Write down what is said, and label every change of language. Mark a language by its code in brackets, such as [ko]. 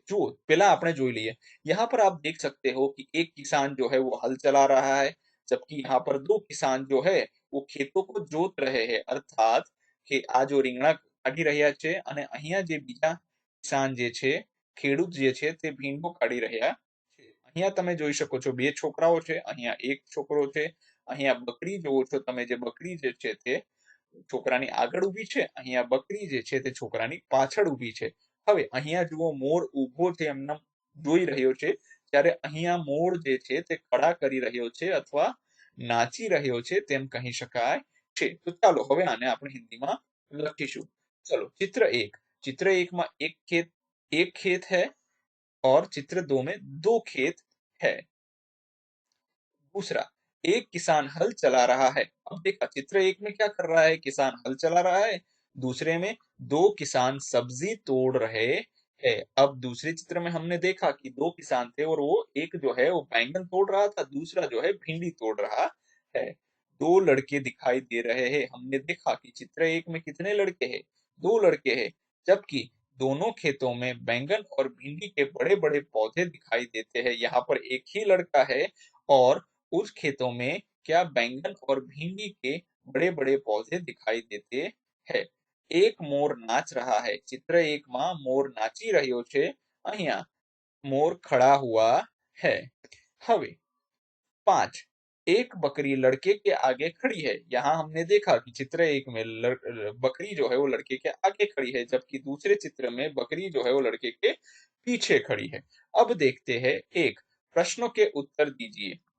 [gu] જુઓ, પહેલા આપણે જોઈ લઈએ। [hi] यहाँ पर आप देख सकते हो कि एक किसान जो है वो हल चला रहा है, जबकि यहाँ पर 2 किसान जो है वो खेतों को जोत रहे हैं। अर्थात [gu] કે આ જો રીંગણા કાઢી રહ્યા છે અને અહીંયા જે બીજા કિસાન જે છે, ખેડૂત જે છે તે ભીંડો કાઢી રહ્યા છે. અહીંયા તમે જોઈ શકો છો બે છોકરાઓ છે, અહીંયા એક છોકરો છે, અહીંયા બકરી જોવો છો તમે, જે બકરી જે છે તે છોકરાની આગળ ઊભી છે, અહીંયા બકરી જે છે તે છોકરાની પાછળ ઊભી છે. હવે અહીંયા જુઓ મોર ઊભો છે એમને જોઈ રહ્યો છે, ત્યારે અહીંયા મોર જે છે તે કળા કરી રહ્યો છે અથવા નાચી રહ્યો છે તેમ કહી શકાય છે. તો ચાલો હવે આને આપણે હિન્દીમાં લખીશું. [hi] चलो चित्र एक में एक खेत है और चित्र दो में दो खेत है. दूसरा, एक किसान हल चला रहा है. अब देखा चित्र एक में क्या कर रहा है, किसान हल चला रहा है. दूसरे में दो किसान सब्जी तोड़ रहे हैं. अब दूसरे चित्र में हमने देखा कि दो किसान थे और वो एक जो है वो बैंगन तोड़ रहा था, दूसरा जो है भिंडी तोड़ रहा है. दो लड़के दिखाई दे रहे हैं. हमने देखा कि चित्र एक में कितने लड़के हैं, दो लड़के हैं, जबकि दोनों खेतों में बैंगन और भिंडी के बड़े बड़े पौधे दिखाई देते हैं. यहाँ पर एक ही लड़का है और उस खेतों में क्या बैंगन और भिंडी के बड़े बड़े पौधे दिखाई देते हैं. एक मोर नाच रहा है. चित्र एक [gu] માં મોર નાચી રહ્યો છે, અહીંયા મોર [hi] खड़ा हुआ है. [gu] હવે [hi] 5, एक बकरी लड़के के आगे खड़ी है. यहाँ हमने देखा कि चित्र एक में बकरी जो है वो लड़के के आगे खड़ी है, जबकि दूसरे चित्र में बकरी जो है वो लड़के के पीछे खड़ी है. अब देखते हैं एक, प्रश्नों के उत्तर दीजिए.